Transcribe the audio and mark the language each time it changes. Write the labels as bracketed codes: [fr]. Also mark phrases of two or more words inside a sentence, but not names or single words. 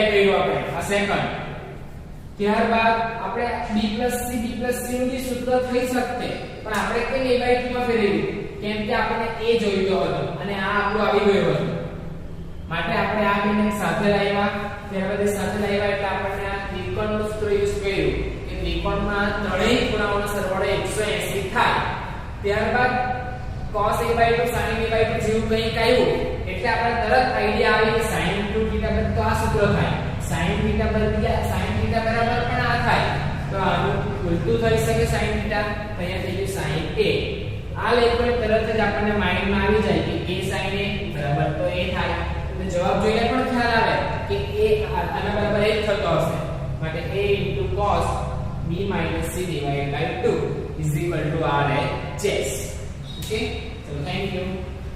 [gu] કર્યું આપણે આ સેકન્ડ ત્યારબાદ આપણે b + c નું બી સૂત્ર થઈ શકતે પણ આપણે કેમ a/2 માં ફેરવ્યું કેમ કે આપણને a જોઈતો હતો અને આ આપણું આવી ગયું હતું માટે આપણે આ બેને સાથે લાવ્યા ત્યારબાદ સાથે લાવ્યા એટલે આપણે આ ત્રિકોણનું સૂત્ર યુઝ કર્યું કે ત્રિકોણમાં ત્રણેય ખૂણાઓનો સરવાળો 180 થાય ત્યારબાદ cos a/2 sin a/2 જેવું કંઈક આવ્યું એટલે આપણે તરત આઈડિયા આવી કે sin 2θ બરાબર તો આ સૂત્ર થાય sin θ બરાબર બરાબર પણ આ થાય તો આનું ઉલટું થઈ શકે sin θ તો અહીંયા થઈ ગયું sin a આ લેખને તરત જ આપણને માઇન્ડમાં આવી જાય કે a sin a બરાબર તો a થાય તો જવાબ જોઈને પણ ખ્યાલ આવે કે a આના બરાબર 1 થતો હશે માટે a cos b - c / 2 RHS [en] Okay, so thank you.